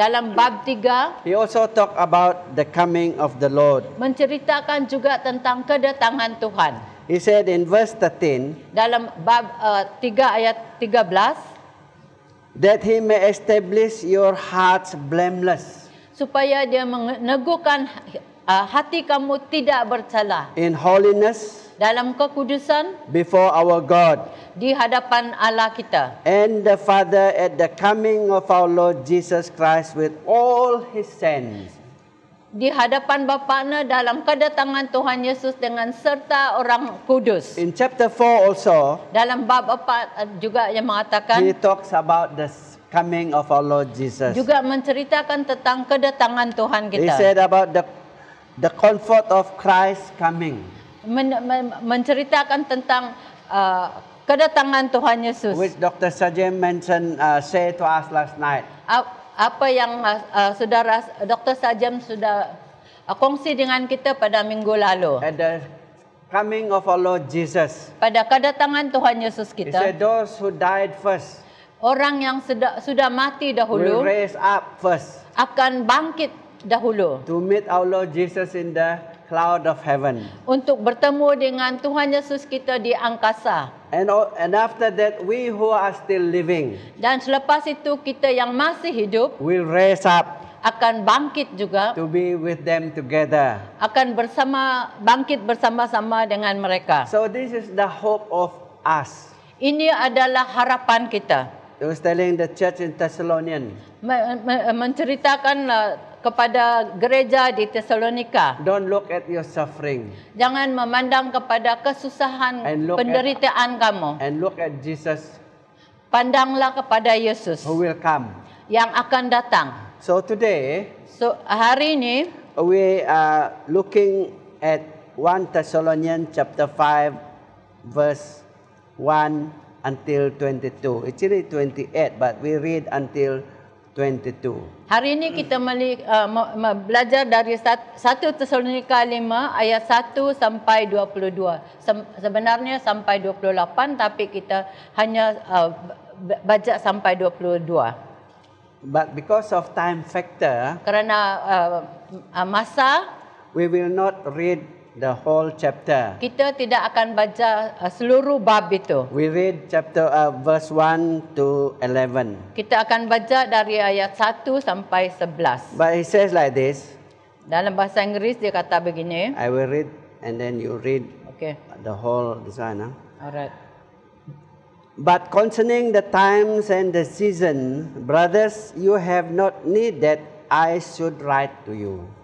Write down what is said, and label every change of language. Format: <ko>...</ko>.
<ms>Dalam bab 3</ms> <en>he also talked about the coming of the Lord.</en> <ms>menceritakan juga tentang kedatangan Tuhan.</ms> <en>He said in verse 13,</en> <ms>Dalam bab 3 ayat 13,</ms> <en>that He may establish your hearts blameless</en> <ms>supaya dia meneguhkan hati kamu tidak bersalah</ms> <en>in holiness</en> <ms>dalam kekudusan</ms> <en>before our God</en> <ms>di hadapan Allah kita</ms> <en>and the Father at the coming of our Lord Jesus Christ with all His saints.</en> <ms>di hadapan Bapa-Nya dalam kedatangan Tuhan Yesus dengan serta orang kudus.</ms> <en>In chapter 4 also,</en> <ms>Dalam bab 4 juga yang</ms> <en>he</en> <ms>mengatakan</ms> <en>talks about the coming of our Lord Jesus.</en> <ms>juga menceritakan tentang kedatangan Tuhan</ms> <en>He</en> <ms>kita.</ms> <en>said about the comfort of Christ coming,</en> <ms>Menceritakan tentang kedatangan Tuhan Yesus.</ms> <en>which Dr. Sajem mentioned, say to us last night.</en> <ms>Apa yang saudara Dr. Sajam sudah kongsi dengan kita pada minggu lalu.</ms> <en>At the coming of our Lord Jesus,</en> <ms>Pada kedatangan Tuhan Yesus</ms> <en>he</en> <ms>kita,</ms> <en>said those who died first</en> <ms>orang yang sudah mati</ms> <en>will</en> <ms>dahulu</ms> <en>raise up first</en> <ms>akan bangkit dahulu</ms> <en>to meet our Lord Jesus in the cloud of heaven.</en> <ms>untuk bertemu dengan Tuhan Yesus kita di angkasa.</ms> <en>And after that, we who are still living</en> <ms>Dan selepas itu kita yang masih hidup</ms> <en>will raise up</en> <ms>akan bangkit juga,</ms> <en>to be with them together.</en> <ms>akan bangkit bersama-sama dengan mereka.</ms> <en>So this is the hope of us.</en> <ms>Ini adalah harapan kita.</ms> <en>He was telling the church in Thessalonians,</en> <ms>Menceritakan kepada gereja di Tesalonika,</ms> <en>don't look at your suffering</en> <ms>jangan memandang kepada kesusahan</ms> <en>And look at-</en> <ms>penderitaan kamu.</ms> <en>and look at Jesus</en> <ms>Pandanglah kepada Yesus</ms> <en>who will come.</en> <ms>yang akan datang.</ms> <en>So today,</en> <ms>So hari ini</ms> <en>we are looking at 1 Thessalonians chapter 5 verse 1 until 22. Actually 28, but we read until 22.</en> <ms>Hari ini kita belajar dari 1 Tesalonika 5 ayat 1 sampai 22. Sebenarnya sampai 28 tapi kita hanya baca sampai 22.</ms> <en>But because of time factor,</en> <ms>Kerana masa,</ms> <en>we will not read the whole chapter.</en> <ms>kita tidak akan baca seluruh bab itu.</ms> <en>We read verse 1 to 11.</en> <ms>Kita akan baca dari ayat 1 sampai 11.</ms> <en>But it says like this.</en> <ms>Dalam bahasa Inggeris dia kata begini.</ms> <en>I will read and then you read Okay, the whole this one. alright. But concerning the times and the season, brothers, you have not need that I should write to you.</en>